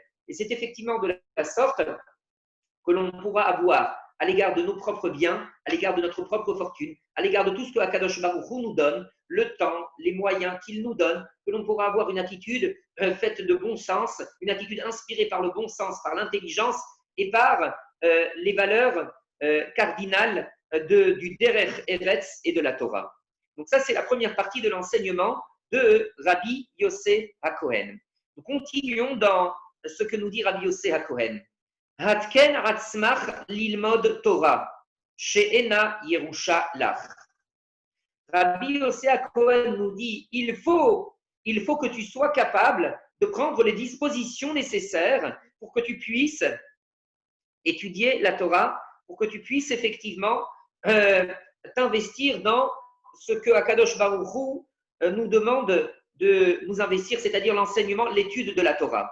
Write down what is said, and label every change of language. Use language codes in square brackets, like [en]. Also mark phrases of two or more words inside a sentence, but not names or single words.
[fr] Et c'est effectivement de la sorte que l'on pourra avoir à l'égard de nos propres biens, à l'égard de notre propre fortune, à l'égard de tout ce que Akadosh Baruch Hu nous donne, le temps, les moyens qu'il nous donne, que l'on pourra avoir une attitude faite de bon sens, une attitude inspirée par le bon sens, par l'intelligence et par les valeurs cardinal du [he] דרך ארץ [fr] et de la Torah. Donc ça, c'est la première partie de l'enseignement de Rabbi Yossé HaKohen. Nous continuons dans ce que nous dit Rabbi Yossé HaKohen. [he] התקן עצמך ללמוד תורה שאינה ירושה לך. [fr] Rabbi Yossé HaKohen nous dit, il faut que tu sois capable de prendre les dispositions nécessaires pour que tu puisses étudier la Torah, pour que tu puisses effectivement t'investir dans ce que Akadosh Baruch Hu nous demande de nous investir, c'est-à-dire l'enseignement, l'étude de la Torah.